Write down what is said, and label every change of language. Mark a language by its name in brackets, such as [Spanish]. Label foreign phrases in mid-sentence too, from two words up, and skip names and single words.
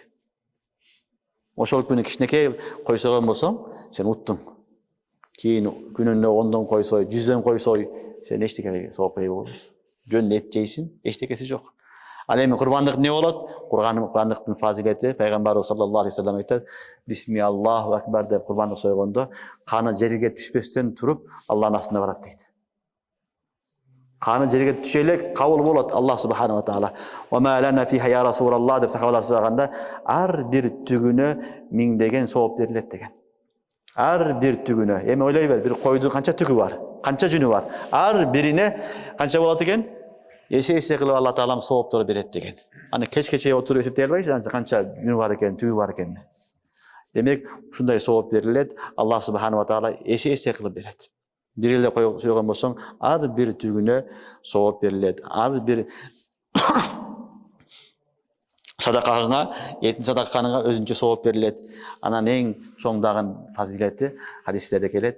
[Kyrgyz] Ошол күнү кичинекей кой сойгон болсоң, сен уттуң. Кийин күнүнө 10дон кой сой, 100дөн кой сой, сен эчтеке сооп кой болбойсуң. Жөн эт жейсиң, эчтекеси жок. Ал эми курбандык эмне болот? Курбандыктын фазилети пайгамбарыбыз [Arabic] صلى الله عليه وسلم [Kyrgyz] айтат: [Arabic] "بسم الله أكبر" [Kyrgyz] деп курбандык сойгондо каны жерге түшпөстөн туруп Алланын астына барат дейт. Каны жерге түшө элек кабыл болот [Arabic] الله سبحانه وتعالى. "وما لنا فيها يا رسول الله" [Kyrgyz] деп сахабалар сураганда, ар бир түгүнө миңдеген сооп берилет деген. Ар бир түгүнө. Эми ойлой бер, бир койдун канча түгү бар, канча жүнү бар. Ар бирине канча болот экен? Эсе кылып Алла таалам сооптор берет деген. Аны кечке отуруп эсептей албайсыз, канча жүнү бар экен, түгү бар экен. Демек, ушундай сооп берилет. [Arabic] الله سبحانه وتعالى [Kyrgyz] эсе кылып берет. Бир эле койгон болсоң, ар бир түгүнө сооп берилет. Ар бир садакаңа, этин садакаңа өзүнчө сооп берилет. Анан эң чоңдаган фазилети хадистерде келет.